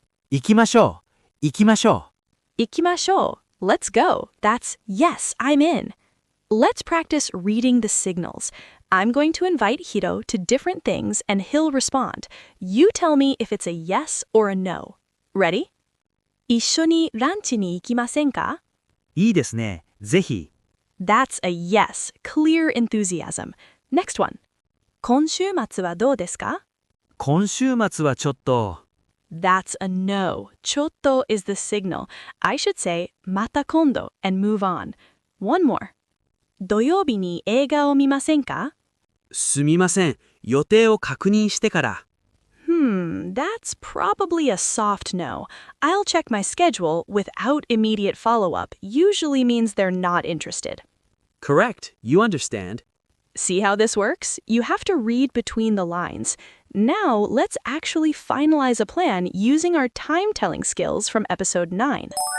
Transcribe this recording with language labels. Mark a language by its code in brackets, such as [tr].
[ja] 行きましょう。行きましょう。行きましょう. [en] Let's go. That's yes, I'm in. Let's practice reading the signals. I'm going to invite Hiro to different things and he'll respond. You tell me if it's a yes or a no. Ready? [ja] 一緒にランチに行きませんか? いいですね。ぜひ。 [en] That's a yes. Clear enthusiasm. Next one. [ja] 今週末はどうですか? 今週末はちょっと。 [en] That's a no. Chotto is the signal. I should say [ja] また今度 [en] and move on. One more. [ja] 土曜日に映画を見ませんか? すみません、予定を確認してから。 [en] That's probably a soft no. I'll check my schedule without immediate follow-up usually means they're not interested. Correct. You understand. See how this works? You have to read between the lines. Now, let's actually finalize a plan using our time-telling skills from episode 9.